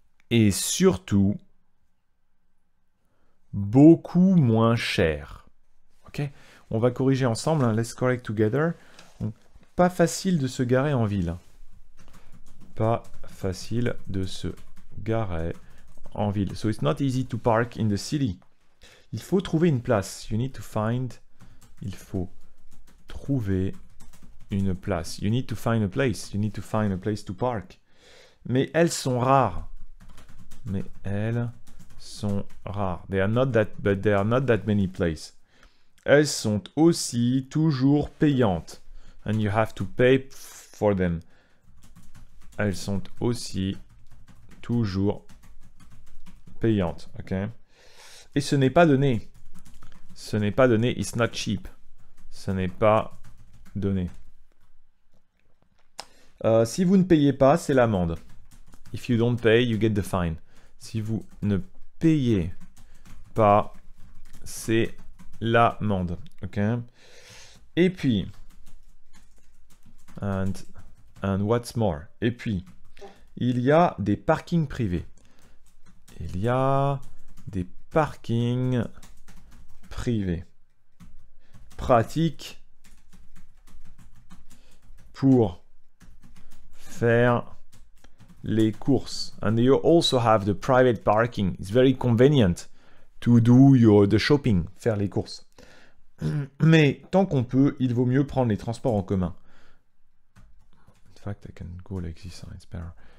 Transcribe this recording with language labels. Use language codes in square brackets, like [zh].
[fr] Et surtout, beaucoup moins cher. Ok ? On va corriger ensemble. Hein. [en] Let's correct together. [fr] Donc, pas facile de se garer en ville. Pas facile de se garer en ville. [en] So it's not easy to park in the city. [fr] Il faut trouver une place. [en] You need to find. [fr] Il faut trouver une place. [en] You need to find a place. You need to find a place to park. [fr] Mais elles sont rares. Mais elles sont rares. [en] They are not that, but there are not that many places. [fr] Elles sont aussi toujours payantes. [en] And you have to pay for them. [fr] Elles sont aussi toujours payantes. Ok. Et ce n'est pas donné. Ce n'est pas donné. [en] It's not cheap. [fr] Ce n'est pas donné. Si vous ne payez pas, c'est l'amende. [en] If you don't pay, you get the fine. [fr] Si vous ne payez pas, c'est l'amende. Ok. Et puis, [en] and what's more. [fr] Et puis, il y a des parkings privés. Il y a des parkings privés. Pratique pour faire les courses. [en] And you also have the private parking. It's very convenient to do the shopping, [fr] faire les courses. Mais tant qu'on peut, il vaut mieux prendre les transports en commun. [en] In fact, I can go like this, it's better.